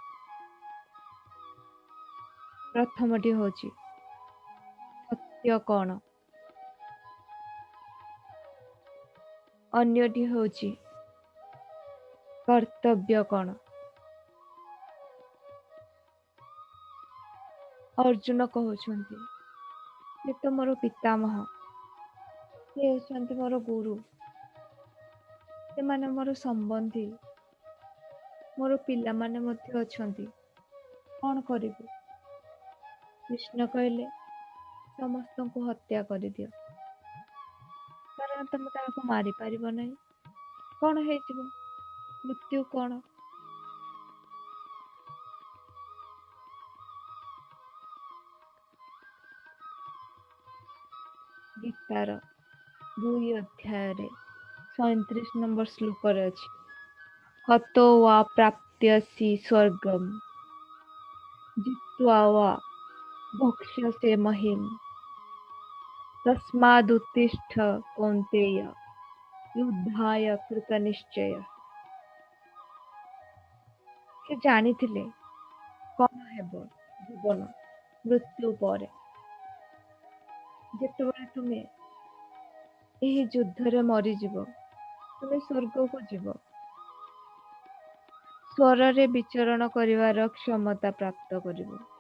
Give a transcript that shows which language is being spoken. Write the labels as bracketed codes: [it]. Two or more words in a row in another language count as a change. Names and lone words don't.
[or] ପ୍ରଥମଟି ହେଉଛି ସତ୍ୟ କଣ, ଅନ୍ୟଟି ହେଉଛି କର୍ତ୍ତବ୍ୟ କଣ। ଅର୍ଜୁନ କହୁଛନ୍ତି ସେ ତ ମୋର ପିତାମହ, ସେ ହେଉଛନ୍ତି ମୋର ଗୁରୁ, ସେମାନେ ମୋର ସମ୍ବନ୍ଧୀ, ମୋର ପିଲାମାନେ ମଧ୍ୟ ଅଛନ୍ତି, କଣ କରିବି? କୃଷ୍ଣ କହିଲେ, ସମସ୍ତଙ୍କୁ ହତ୍ୟା କରିଦିଅ, କାରଣ ତମେ କାହାକୁ ମାରିପାରିବ ନାହିଁ। କଣ ହେଇଯିବ? ମୃତ୍ୟୁ କଣ? ଗୀତାର 2 ଅଧ୍ୟାୟରେ 37 ନମ୍ବର ଶ୍ଲୋକରେ ଅଛି, [sa] ହतो वा प्राप्स्यसि स्वर्गं जित्वा वा भक्ष्यसे महीम् तस्मादुत्तिष्ठ कौन्तेय युद्धाय कृतनिश्चय। [or] ସେ ଜାଣିଥିଲେ କଣ ହେବ ଜୀବନ ମୃତ୍ୟୁ ପରେ। ଯେତେବେଳେ ତୁମେ ଏହି ଯୁଦ୍ଧରେ ମରିଯିବ, ତୁମେ ସ୍ୱର୍ଗକୁ ଯିବ, ସ୍ୱରରେ ବିଚରଣ କରିବାର କ୍ଷମତା ପ୍ରାପ୍ତ କରିବ।